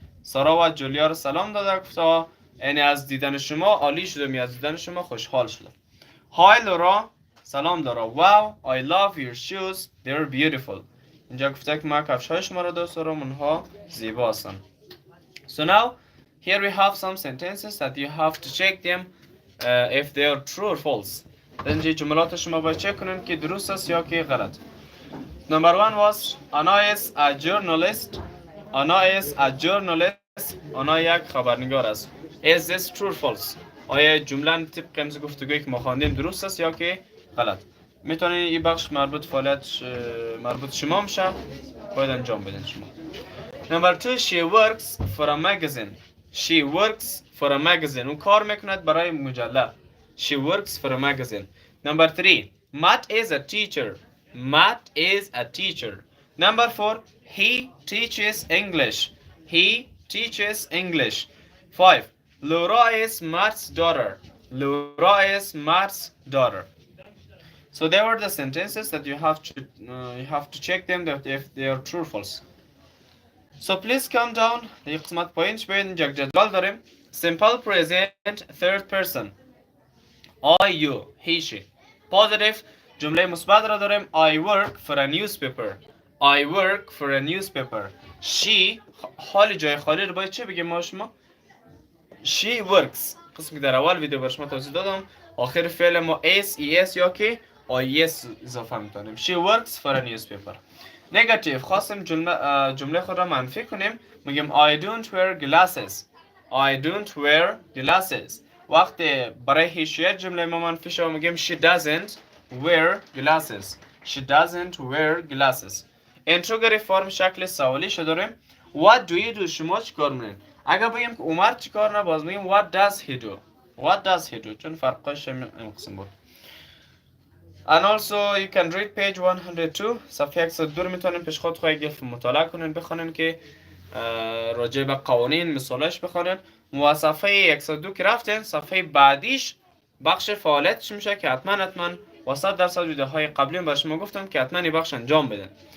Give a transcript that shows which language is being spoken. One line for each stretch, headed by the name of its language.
Persian: سارا و جولیا رو سلام داده گفته یعنی از دیدن شما عالی شدم یا از دیدن شما خوشحال شدم.
English: Hi Laura.
Persian: سلام لورا.
English: Wow, I love your shoes. They're beautiful.
Persian: اینجا گفته که من کفش های شما را دوست دارم اونها زیبا هستند.
English: So now here we have some sentences that you have to check them if they are true or false.
Persian: اینجا جملات شما باید چک کنید که درست است یا که غلط.
English: Number one was Anna is a journalist. Anna is a journalist.
Persian: آنها یک خبرنگار است.
English: Is this true or false؟
Persian: آیا جمله طبق امروز گفتگویی که ما خواندیم درست است یا که غلط؟ میتونید این بخش مربوط فعالیت مربوط شما میشه، باید انجام بدین شما.
English: Number two, she works for a magazine. She works for a magazine.
Persian: اون کار میکند برای مجله.
English: She works for a magazine. Number three, Matt is a teacher. Matt is a teacher. Number four, he teaches English. He teaches English. Five, Laura is Matt's daughter. Laura is Matt's daughter. So there were the sentences that you have to check them that if they are true or false. So please calm down.
Persian: یک قسمت پایینش ببین یک جدول داریم.
English: Simple present third person. I, you, he, she.
Persian: Positive جمله مثبت را داریم.
English: I work for a newspaper. I work for a newspaper.
Persian: She حال جای خالی رو باید چه بگیم ما شما؟
English: She works.
Persian: قسمی که در اول ویدیو بر شما توضیح دادم. آخر فعل ما s, es یا که is اضافه میکنیم.
English: She works for a newspaper.
Persian: Negative خواستیم جمله خود را منفی کنیم.
English: میگیم I don't wear glasses. I don't wear glasses.
Persian: وقتی برای هیچیت جمله ما منفی شد میگیم
English: she doesn't wear glasses. She doesn't wear glasses.
Persian: اینتروگری فرم شکل سوالی شو داریم.
English: What do you do؟
Persian: شما چی کار میکنین؟ اگر بگیم که عمر چی کار نه باز میگیم
English: what does he do؟ What does he do؟
Persian: چون فرقش این قسم بود.
English: And also you can read page 102.
Persian: صفحه 102 رو میتونین پیش خود یک مطالعه کنین بخونین که راجع به قوانین مثالش بخونین. و صفحه 102 که رفتین صفحه بعدیش بخش فعالیتش میشه که حتما 100% ویدیوهای قبلی برای شما گفتم که حتما این بخش انجام بدین.